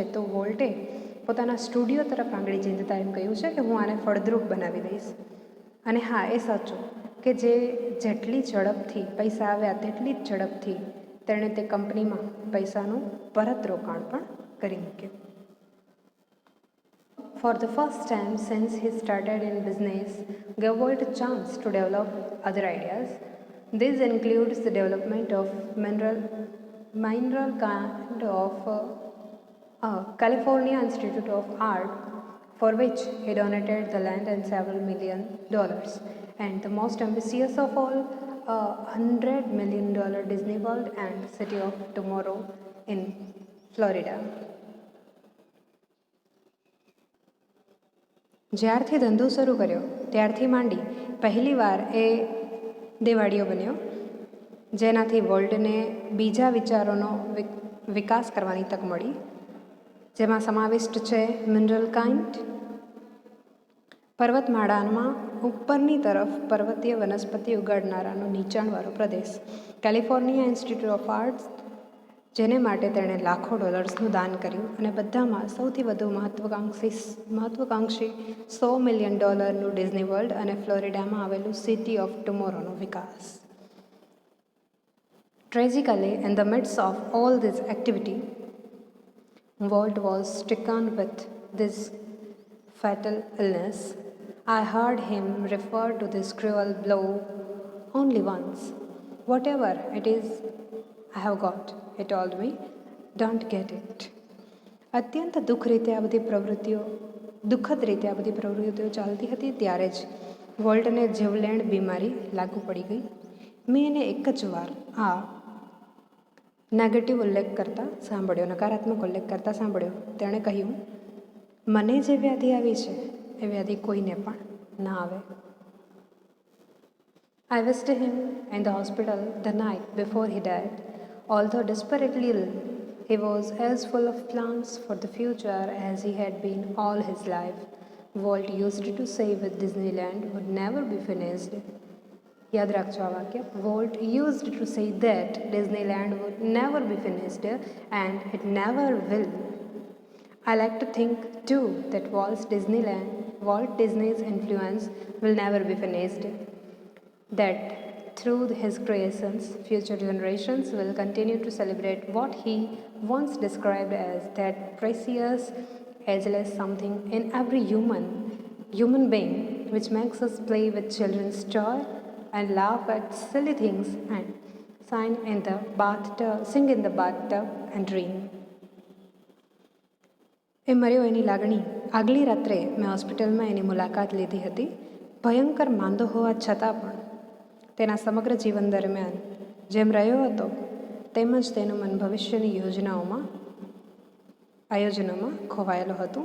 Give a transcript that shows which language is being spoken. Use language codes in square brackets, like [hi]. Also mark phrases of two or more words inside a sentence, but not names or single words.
[gu] તો વોલ્ટે પોતાના સ્ટુડિયો તરફ આંગળી ચીંધતા એમ કહ્યું છે કે હું આને ફળદ્રુપ બનાવી દઈશ. અને હા, એ સાચું કે જેટલી ઝડપથી પૈસા આવ્યા તેટલી જ ઝડપથી તેણે તે કંપનીમાં પૈસાનું પરત રોકાણ પણ કરી મૂક્યું. [en] For the first time since he started in business, gave Walt a chance to develop other ideas. This includes the development of mineral kind of California Institute of Art, for which he donated the land and several $1 million. And the most ambitious of all, $100 million Disney World and City of Tomorrow in Florida. [gu] જ્યારથી ધંધો શરૂ કર્યો ત્યારથી માંડી પહેલીવાર એ દેવાળીઓ બન્યો, જેનાથી વોલ્ટને બીજા વિચારોનો વિકાસ કરવાની તક મળી, જેમાં સમાવિષ્ટ છે મિનરલ કાઇન્ડ, પર્વતમાળામાં ઉપરની તરફ પર્વતીય વનસ્પતિ ઉગાડનારાનો નીચાણવાળો પ્રદેશ. કેલિફોર્નિયા ઇન્સ્ટિટ્યૂટ ઓફ આર્ટ્સ, જેને માટે તેણે લાખો ડોલર્સનું દાન કર્યું, અને બધામાં સૌથી વધુ મહત્વાકાંક્ષી $100 મિલિયન ડિઝની વર્લ્ડ અને ફ્લોરિડામાં આવેલું સિટી ઓફ ટુમોરોનો વિકાસ. [en] Tragically, in the midst of all this activity, Walt was stricken with this fatal illness. I heard him refer to this cruel blow only once. Whatever it is I have got, he told me, don't get it. [gu] અત્યંત દુઃખદ રીતે આ બધી પ્રવૃત્તિઓ ચાલતી હતી ત્યારે જ વોલ્ટને જીવલેણ બીમારી લાગુ પડી ગઈ. મેં એને એક જ વાર આ નેગેટિવ ઉલ્લેખ કરતા સાંભળ્યો, નકારાત્મક ઉલ્લેખ કરતા સાંભળ્યો. તેણે કહ્યું, મને જે વ્યાધિ આવી છે એ વ્યાધિ કોઈને પણ ના આવે. [en] I visited him in the hospital the night before he died. Although desperately ill, he was as full of plans for the future as he had been all his life. Walt used to say that Disneyland would never be finished. [gu] યાદ રાખજો આ વાક્ય. [en] Walt used to say that Disneyland would never be finished and it never will. I like to think too that Walt Disney's influence will never be finished. That through his creations, future generations will continue to celebrate what he once described as that precious, ageless something in every human being, which makes us play with children's toy and laugh at silly things and sing in the bathtub and dream. [gu] એ મર્યો એની લાગણી. આગલી રાત્રે મેં હોસ્પિટલમાં એની મુલાકાત લીધી હતી. ભયંકર માંદો હોવા છતાં પણ તેના સમગ્ર જીવન દરમિયાન જેમ રહ્યો હતો તેમજ તેનું મન ભવિષ્યની આયોજનોમાં ખોવાયેલો હતું.